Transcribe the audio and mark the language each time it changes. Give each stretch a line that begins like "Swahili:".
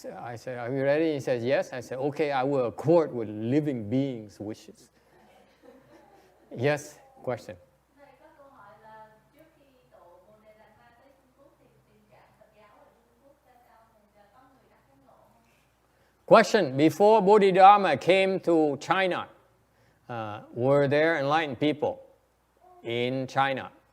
English: I said, are you ready? He says, yes. I said, okay, I will accord with living beings' wishes. Yes, question.
Vietnamese: Thầy có câu hỏi là trước khi độ Bodhidharma tới Trung Quốc thì tình trạng Phật giáo ở Trung Quốc ra sao? Thì có người đã thấy ngộ không?
English: Question, before Bodhidharma came to China, were there enlightened people in China?